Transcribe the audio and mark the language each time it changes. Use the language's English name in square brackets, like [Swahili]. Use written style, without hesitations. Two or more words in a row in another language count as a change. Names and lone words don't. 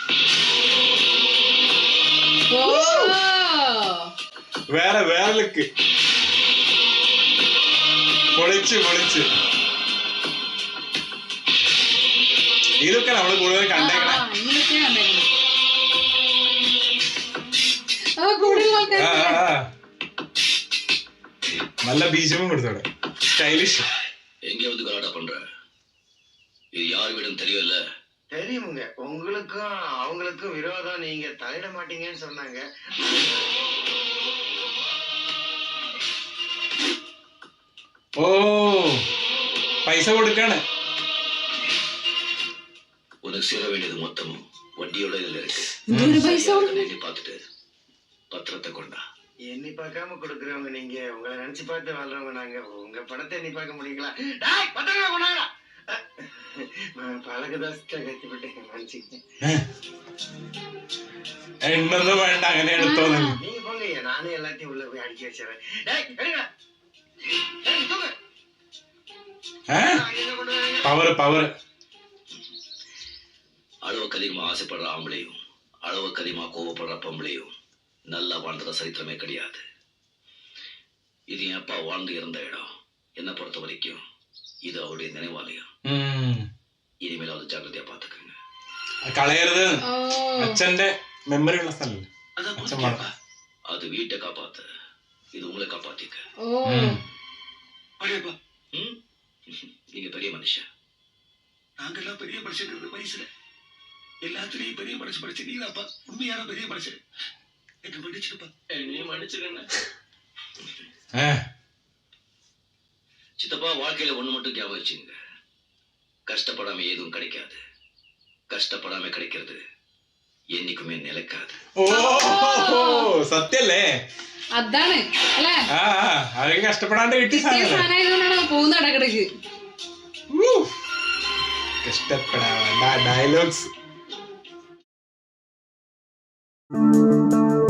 [Malayalam] വേറെ ലുക്ക്. പൊളിച്ച് ഇതൊക്കെ നമ്മള് കൂടുതൽ കണ്ടേക്കണേ. കൂടുതൽ ആ, ആൾക്കാർ ആ, ആ. [Tamil] நல்ல பீஜமும் கொடுத்தோட ஸ்டைலிஷ் எங்க வந்து கலாட்டா பண்ற? இது யார் வீடும் தெரியல. தெரியுமுங்க, உங்களுக்கும் அவங்களுக்கும் விரோதம், நீங்க தலையிட மாட்டீங்கன்னு சொன்னாங்க. ஓ பைசா கொடுக்கானு உனக்கு சேர வேண்டியது மொத்தமும் வட்டியோட இதுல இருக்கு. [Malayalam] ഒരു പൈസ [Tamil] எண்ணி பார்த்துட்டு பத்திரத்தை கொண்டா. எண்ணி பார்க்காம கொடுக்குறவங்க நீங்க, உங்களை நினைச்சு பார்த்து வாழ்றவங்க நாங்க. உங்க பணத்தை எண்ணி பார்க்க முடியுங்களா? டேய், 10 ரூபா கொண்டாங்கடா. பழகதாஸ்ட கத்திப்பட்டேன், மன்னிச்சுங்க. [Malayalam] എണ്ണൊന്നും വേണ്ട അങ്ങനെ എടുത്തോ നിങ്ങൾ [Tamil] நீங்க போங்க, நானே எல்லாத்தையும் உள்ள போய் அடிக்க வச்சிடறேன். டேய், எடுங்க. டேய், தூக்கு. அங்க கொண்டு வாங்க. பவர் அளவுக்கு அதிகமா ஆசைப்படுற ஆம்பளையும் அளவுக்கு அதிகமா கோவப்படுற பொம்பளையும் நல்லா வாழ்ந்தத சரித்திரமே கிடையாது. இது என் அப்பா வாழ்ந்து இருந்த இடம். என்னை பொறுத்த வரைக்கும் இது அவருடைய நினைவாலயம். இனிமேல் அது ஜாக்கிரதையா பாத்துக்கோங்க. [Malayalam] കളയരുത് അച്ഛന്റെ മെമ്മറി ഉള്ള സ്ഥലം [Tamil] அது வீட்டை காப்பாத்த, இது உங்களை காப்பாத்திக்க. ம்? நீங்க பெரிய மனுஷன். நாங்கெல்லாம் பெரிய மனுஷன் வயசுல எல்லாத்துலயும் பெரிய மனுஷன் படிச்சு நீங்களாப்பா உண்மையான பெரிய மனுஷன். என்ன மன்னிச்சுப்பா. நீ மன்னிச்சுக்கண்ண. சித்தப்பா, வாழ்க்கையில ஒண்ணு மட்டும் ஞாபகம் வச்சுங்க. கஷ்டப்படாம எதுவும் கிடைக்காது. கஷ்டப்படாம கிடைக்கிறது என்னைக்குமே நிலைக்காது. [Malayalam] ഓ സത്യല്ലേ? അതാണ് അല്ലേ? ആ അവർക്ക് കഷ്ടപ്പെടാണ്ട് കിട്ടി സാധനം ആയതുകൊണ്ടാണ് പോകുന്ന ഇടക്കിടക്ക്. കഷ്ടപ്പെടാ ഡയലോഗ്സ്.